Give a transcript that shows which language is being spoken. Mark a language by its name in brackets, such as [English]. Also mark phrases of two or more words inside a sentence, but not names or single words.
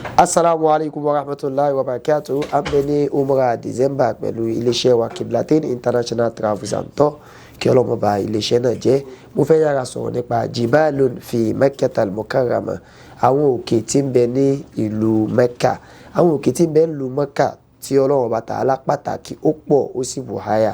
[Arabic] السلام عليكم ورحمة الله وبركاته. [Yoruba] Ambeni umrah December pẹ̀lú iléeṣẹ́ wa Qiblatain International Travels and Tour. Kí Ọlọ́run bá iléeṣẹ́ náà jẹ́. Mo fẹ́ yára sọ̀rọ̀ nípa [Arabic] جبال في مكة المكرمة. [Yoruba] Àwọn òkè tí ń bẹ ní ìlú Mecca. Àwọn òkè tí ń bẹ ní ìlú Mecca tí Ọlọ́run bá Ta'ala pàtàkì ó pọ̀ ó sì bùháyà.